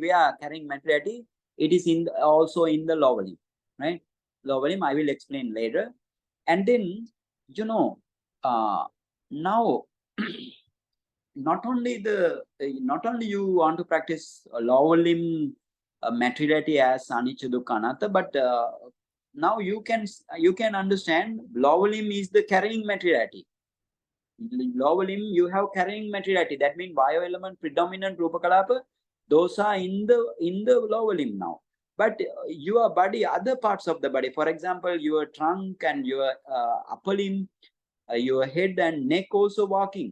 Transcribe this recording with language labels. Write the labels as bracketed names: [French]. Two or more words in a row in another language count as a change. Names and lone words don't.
[English] Where carrying materiality? It is in also in the lower limb, right? Lower limb. I will explain later. And then now not only you want to practice lower limb materiality as [Pali] anicca dukkha anatta, [English] but now you can understand lower limb is the carrying materiality. Lower limb you have carrying materiality. That means bio element, predominant [Pali] rupa kalapa, [English] those are in the lower limb now. But your body, other parts of the body, for example, your trunk and your upper limb, your head and neck also walking.